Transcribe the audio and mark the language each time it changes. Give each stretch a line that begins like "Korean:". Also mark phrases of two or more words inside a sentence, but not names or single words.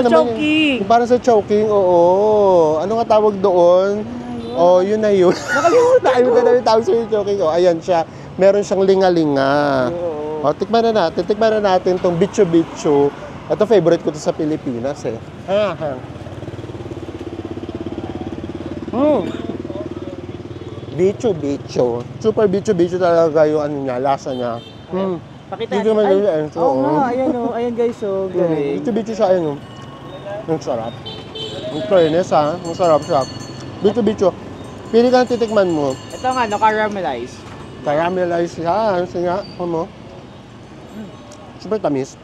Filipino: naman. choking. Yung parang sa choking, oo. Ano nga tawag doon? Oh, yun na yun. Nakalimutan na yung tawag sa choking. Oh, ayan siya. Meron siyang linga-linga. Oo. Oh, tikman na natin. Tikman na natin tong bitso-bitso. Ito, favorite ko to sa Pilipinas eh. Bicho-bicho. Super bicho-bicho talaga yung ano niya, lasa niya. Pakita Dito naman Ay, yung Enzo, oo oh. nga, ayan o. Ayan guys, oh. Galing. Bicho-bicho siya, ayun. Ang sarap. Ang fairness ha, ang sarap siya. Bicho-bicho. Pili ka ng titikman mo. Ito nga, caramelized. Caramelized siya. Sige nga, mo. Super tamis.